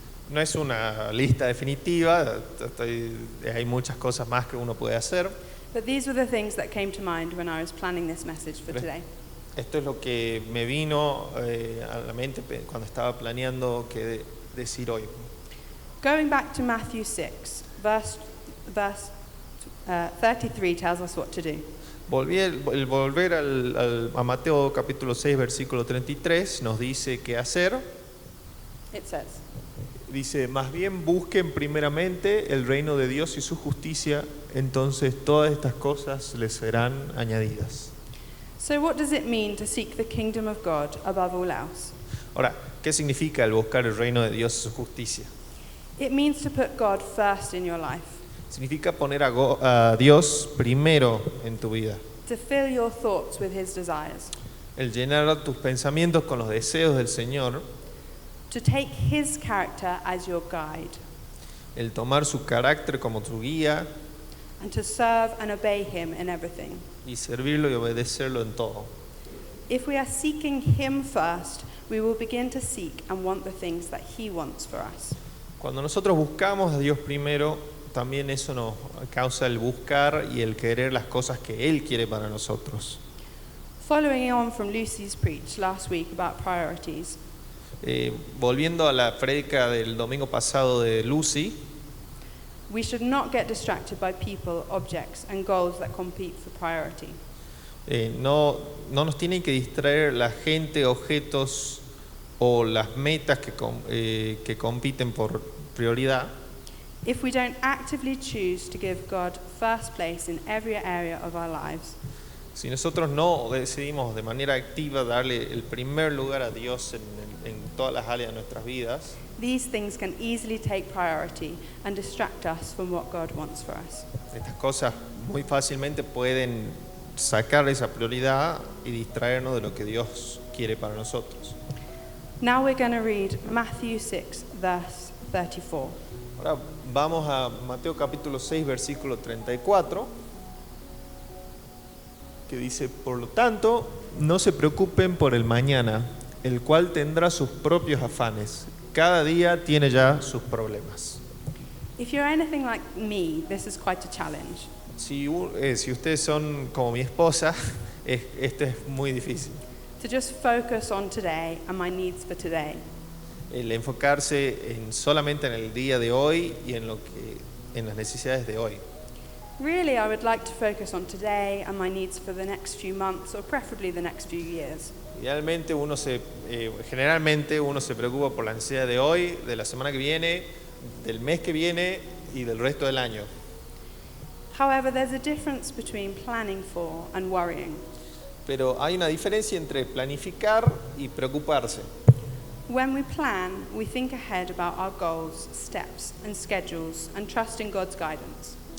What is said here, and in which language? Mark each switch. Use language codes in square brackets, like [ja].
[es] No es una lista definitiva, hay muchas cosas más que uno puede hacer. [en] But these were the things that came to mind when I was planning this message for today. [es] Esto es lo que me vino a la mente cuando estaba planeando qué decir hoy. [en] Going back to Matthew 6, verse 33 tells us what to do. [es] El volver a Mateo capítulo 6, versículo 33 nos dice qué hacer. [en] It says, [es] Dice, más bien busquen primeramente el reino de Dios y su justicia, entonces todas estas cosas les serán añadidas. [en] so what does it mean to seek the kingdom of God above all else? [es] Ahora, ¿qué significa el buscar el reino de Dios y su justicia? [en] It means to put God first in your life, [es] Significa poner a Dios primero en tu vida. [en] to fill your thoughts with His desires, [es] El llenar tus pensamientos con los deseos del Señor, [en] to take His character as your guide, [es] el tomar su carácter como tu guía [en] and to serve and obey Him in everything. [es] y servirlo y obedecerlo en todo. [en] If we are seeking Him first, we will begin to seek and want the things that He wants for us. [es] Cuando nosotros buscamos a Dios primero, también eso nos causa el buscar y el querer las cosas que Él quiere para nosotros. [en] Following on from Lucy's preach last week about priorities, [es] Volviendo a la prédica del domingo pasado de Lucy, [en] we should not get distracted by people, objects, and goals that compete for priority. [es] no nos tienen que distraer la gente, objetos o las metas que compiten por prioridad. [en] If we don't actively choose to give God first place in every area of our lives, [es] Si nosotros no decidimos de manera activa darle el primer lugar a Dios en todas las áreas de nuestras vidas, [en] these things can easily take priority and distract us from what God wants for us. [es] estas cosas muy fácilmente pueden sacar esa prioridad y distraernos de lo que Dios quiere para nosotros. [en] Now we're going to read Matthew 6, verse 34. [es] Ahora vamos a Mateo capítulo 6, versículo 34, que dice, por lo tanto, no se preocupen por el mañana, el cual tendrá sus propios afanes. Cada día tiene ya sus problemas. [en] If you're anything like me, this is quite a challenge. [es] Si ustedes son como mi esposa, esto es muy difícil. [en] To just focus on today and my needs for today. [es] El enfocarse solamente en el día de hoy y en las necesidades de hoy. [en] Really, I would like to focus on today and my needs for the next few months, or preferably the next few years. [es] Idealmente generalmente uno se preocupa por la necesidad de hoy, de la semana que viene, del mes que viene y del resto del año. [en] However, there's a difference between planning for and worrying. [es] Pero hay una diferencia entre planificar y preocuparse. [en] When we plan, we think ahead about our goals, steps, and schedules, and trust in God's guidance.